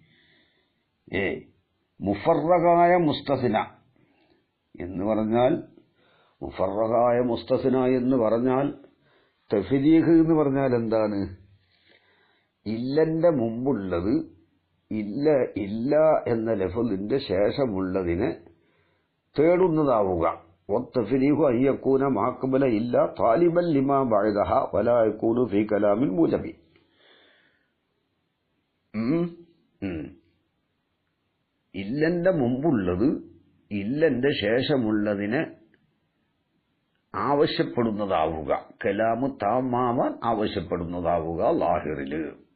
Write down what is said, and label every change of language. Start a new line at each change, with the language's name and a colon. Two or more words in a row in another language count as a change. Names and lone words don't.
Malayalam: മുഫറഖായ മുസ്തസ്ന എന്ന് പറഞ്ഞാൽ, മുഫറഖായ മുസ്തസ്ന എന്ന് പറഞ്ഞാൽ, തഫ്രീഖ് എന്ന് പറഞ്ഞാൽ എന്താണ്? ഇല്ലന്റെ മുമ്പുള്ളത് ഇല്ല എന്ന ലഫ്ളിന്റെ ശേഷമുള്ളതിനെ തേടുന്നതാവുക.
Arabic: والتفريق أن يكون ما قبل إلا طالبا لما بعدها ولا يكون في كلام الموجب.
Malayalam: ഇല്ലന്റെ മുമ്പുള്ളത് ഇല്ലന്റെ ശേഷമുള്ളതിനെ ആവശ്യപ്പെടുന്നതാവുക, കലാമു താമാവാൻ ആവശ്യപ്പെടുന്നതാവുക ലാഹിറില്.